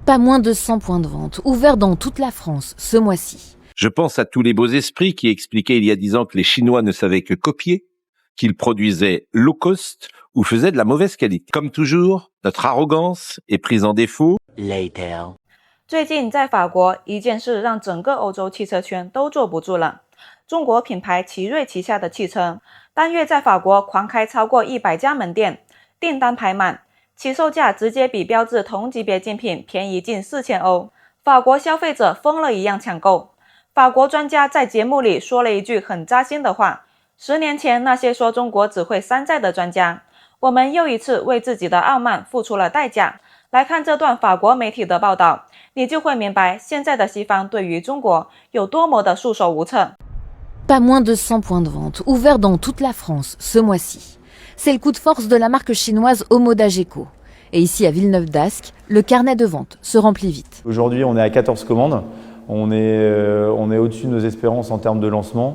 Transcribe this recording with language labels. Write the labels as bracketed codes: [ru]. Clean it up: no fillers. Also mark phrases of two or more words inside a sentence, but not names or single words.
[fr] Pas moins de 100 points de vente ouverts dans toute la France ce mois-ci. Je pense à tous les beaux esprits qui expliquaient il y a 10 ans que les Chinois ne savaient que copier, qu'ils produisaient [en] low cost [fr] ou faisaient de la mauvaise qualité. Comme toujours, notre arrogance est prise en défaut. Later. [zh] 最近在法国，一件事让整个欧洲汽车圈都坐不住了。中国品牌奇瑞旗下的汽车，单月在法国狂开超过100家门店，订单排满，起售价直接比标致同级别竞品便宜近4000欧。法国消费者疯了一样抢购。法国专家在节目里说了一句很扎心的话：10年前那些说中国只会山寨的专家，我们又一次为自己的傲慢付出了代价。来看这段法国媒体的报道，你就会明白现在的西方对于中国有多么的束手无策。 [fr] Pas moins de 100 points de vente ouverts dans toute la France ce mois-ci. C'est le coup de force de la marque chinoise Homodageco. Et ici à Villeneuve-d'Ascq, le carnet de vente se remplit vite. Aujourd'hui, on est à 14 commandes. On est au-dessus de nos espérances en termes de lancement.